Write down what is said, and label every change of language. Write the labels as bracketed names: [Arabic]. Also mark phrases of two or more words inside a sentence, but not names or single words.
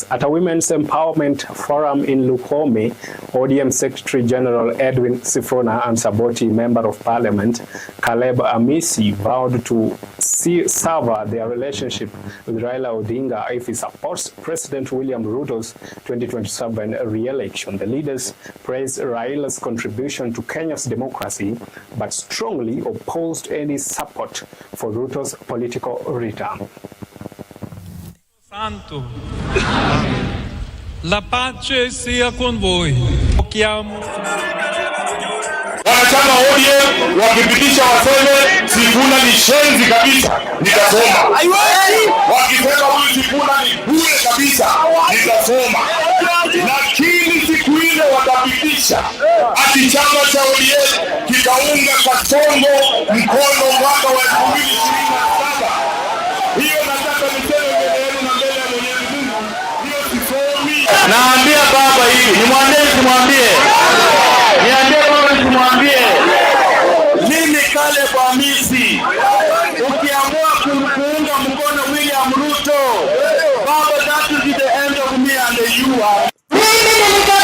[English] At a Women's Empowerment Forum in Lukome, ODM Secretary General Edwin Sifuna and Saboti Member of Parliament Caleb Amisi vowed to sever their relationship with Raila Odinga if he supports President William Ruto's 2027 re-election. The leaders praised Raila's contribution to Kenya's democracy, but strongly opposed any support for Ruto's political return. [Italian] Santo, la pace sia con voi. Chiamo. [Swahili] Wanachama ODM wakipitisha waseme Sifuna ni shenzi kabisa, nitasoma. Wakisema huyu Sifuna ni bure kabisa, nitasoma. Lakini siku ile watapitisha ati chama cha ODM kikaunga Kasongo mkono mwaka wa 2027. Hiyo nataka niseme mbele yenu na mbele ya Mwenyezi Mungu, hiyo sifomi. Naambia baba hivi, nimwambie simwambie? Niambie baba simwambie? Mimi Caleb Amisi, ukiamua kuunga mkono William Ruto, baba, [English] that is the end of me and you are.